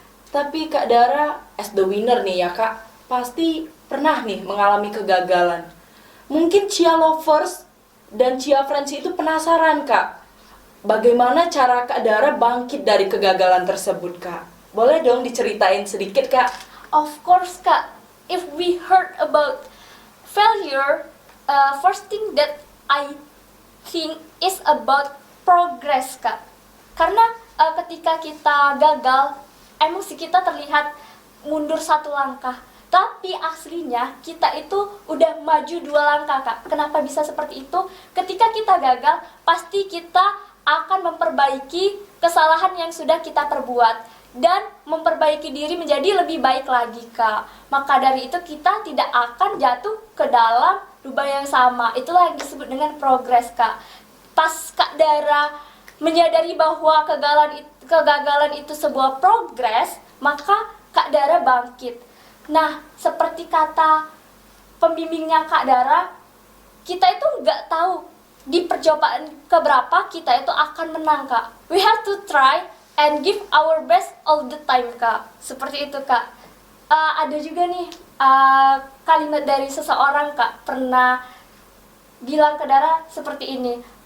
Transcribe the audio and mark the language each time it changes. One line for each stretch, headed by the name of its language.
Indonesian: Tapi Kak Dara,
English: as the winner
Indonesian: nih ya Kak, pasti pernah nih mengalami kegagalan. Mungkin Chia Lovers dan Chia Friends itu penasaran Kak, bagaimana cara Kak Dara bangkit dari kegagalan tersebut Kak? Boleh dong diceritain sedikit Kak?
English: Of course Kak, if we heard about failure, first thing that I think is about progress Kak.
Indonesian: Karena ketika kita gagal, emosi kita terlihat mundur satu langkah. Tapi aslinya kita itu udah maju 2 langkah Kak. Kenapa bisa seperti itu? Ketika kita gagal, pasti kita akan memperbaiki kesalahan yang sudah kita perbuat dan memperbaiki diri menjadi lebih baik lagi Kak. Maka dari itu kita tidak akan jatuh ke dalam lubang yang sama. Itulah yang disebut dengan progres Kak. Pas Kak Dara menyadari bahwa kegagalan itu sebuah progres, maka Kak Dara bangkit. Nah, seperti kata pembimbingnya Kak Dara, kita itu nggak tahu di percobaan keberapa kita itu akan menang Kak.
English: We have to try and give our best all the time Kak.
Indonesian: Seperti itu Kak. Ada juga nih kalimat dari seseorang Kak, pernah bilang ke Dara seperti ini.